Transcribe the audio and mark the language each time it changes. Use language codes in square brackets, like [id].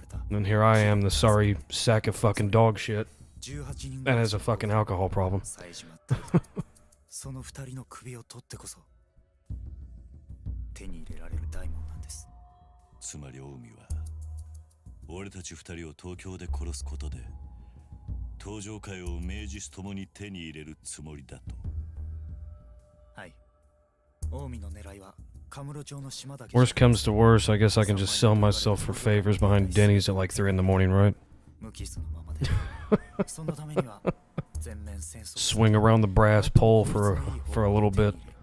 [en] And here I am, the sorry sack of fucking dog shit that has a fucking alcohol problem. [ja] その二人の首を取ってこそ手に入れられる大門なんです。つまり近江は俺たち二人を東京で殺すことで登場会を名実ともに手に入れるつもりだと。はい。近江の狙いはカムロ町の島だけ。 [en] Worst comes to worst, I guess I can just sell myself for favors behind Denny's at like 3 in the morning, right? [ja] 無傷のままで。そのためには [en] swing around the brass pole for a little bit.